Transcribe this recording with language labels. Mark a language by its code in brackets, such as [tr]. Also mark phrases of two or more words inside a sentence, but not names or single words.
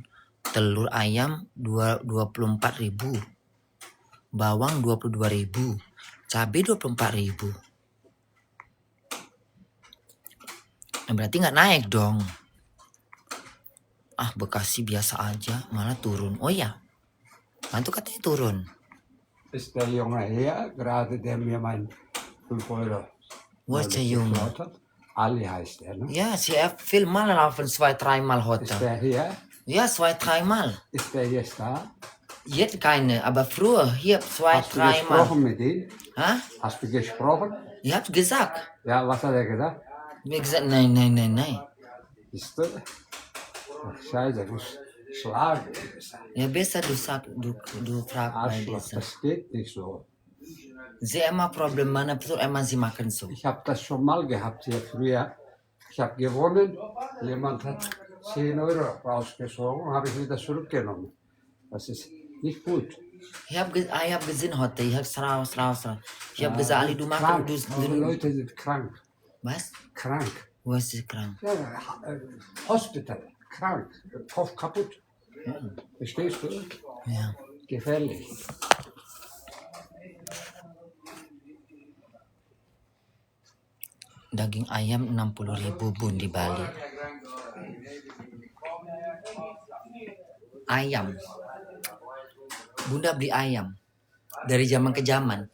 [id] Telur ayam 24.000, bawang 22.000, cabai 24.000. Berarti nggak naik dong. Bekasi biasa aja malah turun. Oh ya, itu katanya turun. [de] Ist der Junge her, gerade der mir mein 5 Euro Wo ist der Junge? geklaut hat? Ali heißt er, ne? Ja, er viel mal laufen 2-3 Mal Ist heute. der hier? Ja, 2-3 Mal. Ist der jetzt da? Jetzt keine, aber früher hier Hast du 2-3 Mal. gesprochen mit ihm? Hä? Hast du gesprochen? Ich hab gesagt. Ja, was hat er gesagt? Wie gesagt, nein. Ist du? Ach, Scheiße, du musst schlagen. Ja, besser du frag bei Arschloch, dieser. das geht nicht so. Sie immer Problem [id] mana betul emang [de] sie machen so. Ich habe das schon mal gehabt hier früher. Ich habe gewonnen, jemand hat 10 Euro rausgezogen, habe ich wieder zurückgenommen. Das ist nicht gut. Ich hab gesehen heute, ich hab raus. Ich hab gesagt, Ali, du machst Krank. Die Leute sind krank. Was? Krank. Wo ist sie krank? Ja, Hospital. Krank. Kopf kaputt. Verstehst du? Ja. Gefährlich. [id] Daging ayam 60.000 bun di Bali. Ayam. Bunda beli ayam dari zaman ke zaman.